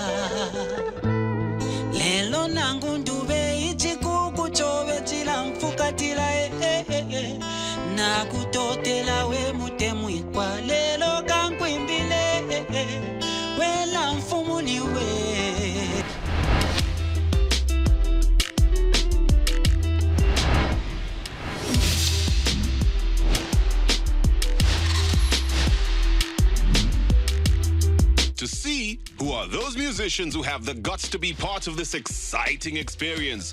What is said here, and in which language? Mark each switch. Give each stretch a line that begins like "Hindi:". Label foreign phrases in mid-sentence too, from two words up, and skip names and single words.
Bemba: Lelo nangu ndube ichikuku chobe chila mfukatila Na kutotela we mutemu ikwa Lelo kankwimbile Wela mfumuni we
English: To see who are those musicians who have the guts to be part of this exciting experience.